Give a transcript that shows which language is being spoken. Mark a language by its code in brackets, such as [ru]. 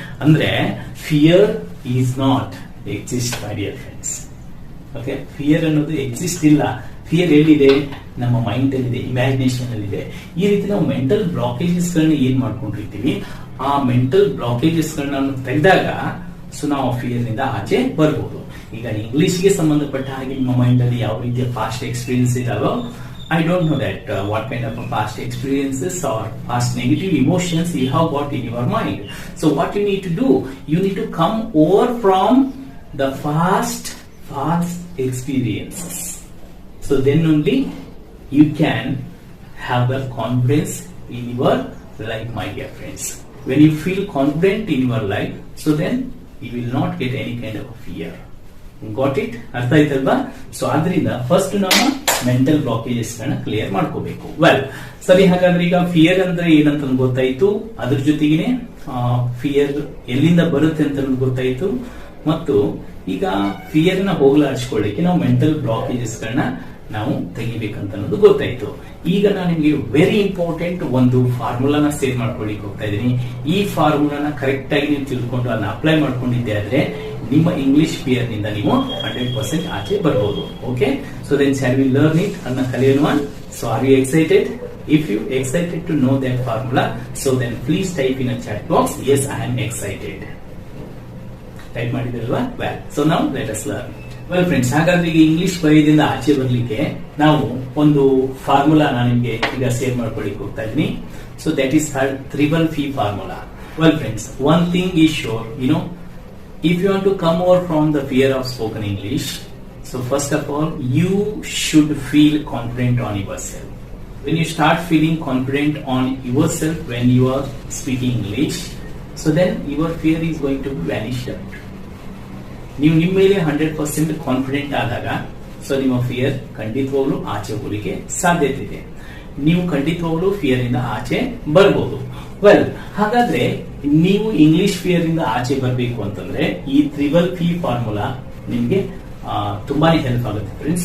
[en] ಅಂದ್ರೆ fear is not exist my dear friends. [kn] Okay, fear ಅನ್ನೋದು exist ಇಲ್ಲ. Fear ಎಲ್ಲಿದೆ? ನಮ್ಮ ಮೈಂಡ್ ಅಲ್ಲಿದೆ, ಇಮ್ಯಾಜಿನೇಷನ್ ಅಲ್ಲಿದೆ. ಈ ರೀತಿ ನಾವು ಮೆಂಟಲ್ ಬ್ಲಾಕೇಜಸ್ ಗಳನ್ನ ಏನ್ ಮಾಡ್ಕೊಂಡಿರ್ತೀವಿ, ಆ ಮೆಂಟಲ್ ಬ್ಲಾಕೇಜಸ್ ಗಳನ್ನ ತೆಗೆದಾಗ ಸೊ ನಾವು ಫಿಯರ್ ನಿಂದ ಆಚೆ ಬರ್ಬೋದು. ಈಗ ಇಂಗ್ಲಿಷ್ ಗೆ ಸಂಬಂಧಪಟ್ಟ ಹಾಗೆ ನಿಮ್ಮ ಮೈಂಡ್ ಅಲ್ಲಿ ಯಾವ ರೀತಿಯ past experience ಇದಾವೋ, [en] I don't know that what kind of past experiences or past negative emotions you have got in your mind. So what you need to do, you need to come over from the past experiences. So then only you can have the confidence in your life, my dear friends. When you feel confident in your life, so then you will not get any kind of fear. Got it? [kn] ಅರ್ಥ ಆಯ್ತಲ್ವಾ? So ಆದ್ರಿಂದ first ನಮ್ಮ mental blockages ಗಳನ್ನ clear ಮಾಡ್ಕೋಬೇಕು. Well, ಸರಿ, ಹಾಗಾದ್ರೆ ಈಗ fear ಅಂದ್ರೆ ಏನಂತ ಗೊತ್ತಾಯ್ತು, ಅದ್ರ ಜೊತೆಗೇನೆ ಫಿಯರ್ ಎಲ್ಲಿಂದ ಬರುತ್ತೆ ಅಂತ ಗೊತ್ತಾಯ್ತು. ಮತ್ತು ಈಗ ಫಿಯರ್ ನ ಹೋಗಲಾಡಿಸ್ಕೊಳ್ಳಿಕ್ಕೆ ನಾವು ಮೆಂಟಲ್ ಬ್ಲಾಕೇಜಸ್ ಗಳನ್ನ ನಾವು ತೆಗಿಬೇಕಂತ ಅನ್ನೋದು ಗೊತ್ತಾಯ್ತು. ಈಗ ನಾನು ನಿಮಗೆ [en] very important [kn] ಒಂದು ಫಾರ್ಮುಲಾನ ಸೇವ್ ಮಾಡ್ಕೊಳ್ಳಿಕ್ಕೆ ಹೋಗ್ತಾ ಇದ್ದೀನಿ. ಈ ಫಾರ್ಮುಲಾನ ಕರೆಕ್ಟ್ ಆಗಿ ನೀವು ತಿಳ್ಕೊಂಡು ಅದನ್ನ ಅಪ್ಲೈ ಮಾಡ್ಕೊಂಡಿದ್ದೆ ಆದ್ರೆ ನಿಮ್ಮ ಇಂಗ್ಲಿಷ್ ಫಿಯರ್ ನಿಂದ ನೀವು 100% ಆಚೆ ಬರಬಹುದು. [en] okay, so then shall we learn it [kn] ಅನ್ನ ಕಲಿಯೋಣ. [en] So are you excited? If you excited to know that formula, so then please type in a chat box, yes I am excited. [kn] Type ಮಾಡಿದ್ರಲ್ವಾ? [en] Well, so now let us learn. [kn] Well friends, ಹಾಗಾದ್ರೆ ಈಗ English ಬರೆಯದಿಂದ ಆಚೆ ಬರ್ಲಿಕ್ಕೆ ನಾವು ಒಂದು formula ನಾನು ನಿಮಗೆ ಈಗ save ಮಾಡ್ಕೊಳ್ಳಿಕ್ಕೆ ಹೋಗ್ತಾ ಇದ್ದೀನಿ. [en] So that is called triple fee formula. Well friends, one thing is sure, you know, if you want to come over from the fear of spoken English, so first of all you should feel confident on yourself. When you start feeling confident on yourself when you are speaking English, so then your fear is going to vanish out. [kn] ನೀವು ನಿಮ್ಮ ಮೇಲೆ 100% confident ಆದಾಗ so ನಿಮ್ಮ fear ಖಂಡಿತವಾಗ್ಲೂ ಆಚೆ ಹೋಗಲಿಕ್ಕೆ ಸಾಧ್ಯತೆ ಇದೆ. ನೀವು ಖಂಡಿತವಾಗ್ಲೂ ಫಿಯರ್ ಇಂದ ಆಚೆ ಬರ್ಬೋದು. ವೆಲ್, ಹಾಗಾದ್ರೆ ನೀವು ಇಂಗ್ಲಿಷ್ ಫಿಯರ್ ಇಂದ ಆಚೆ ಬರಬೇಕು ಅಂತಂದ್ರೆ ಈ ಟ್ರಿಬಲ್ ಫಿ ಫಾರ್ಮುಲಾ ನಿಮ್ಗೆ ತುಂಬಾನೇ ಹೆಲ್ಪ್ ಆಗುತ್ತೆ ಫ್ರೆಂಡ್ಸ್.